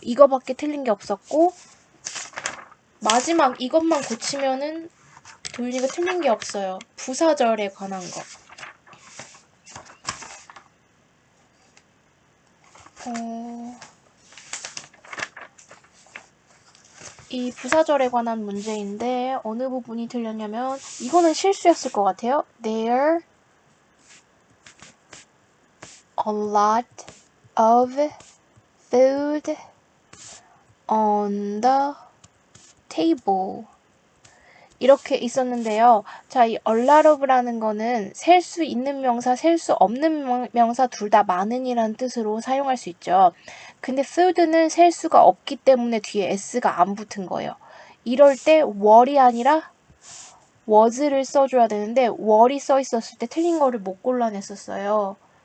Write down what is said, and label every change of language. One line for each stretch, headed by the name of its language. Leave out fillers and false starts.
Korean: 이거밖에 틀린 게 없었고 마지막 이것만 고치면은 도윤이가 틀린 게 없어요. 부사절에 관한 거. 이 부사절에 관한 문제인데 어느 부분이 틀렸냐면 이거는 실수였을 것 같아요.
English: There a lot of food on the table.
Korean: 이렇게 있었는데요. 자, 이 a lot of라는 거는 셀 수 있는 명사, 셀 수 없는 명사 둘 다 많은이라는 뜻으로 사용할 수 있죠. 근데 food는 셀 수가 없기 때문에 뒤에 s가 안 붙은 거예요. 이럴 때 were이 아니라 was를 써줘야 되는데 were이 써 있었을 때 틀린 거를 못 골라냈었어요.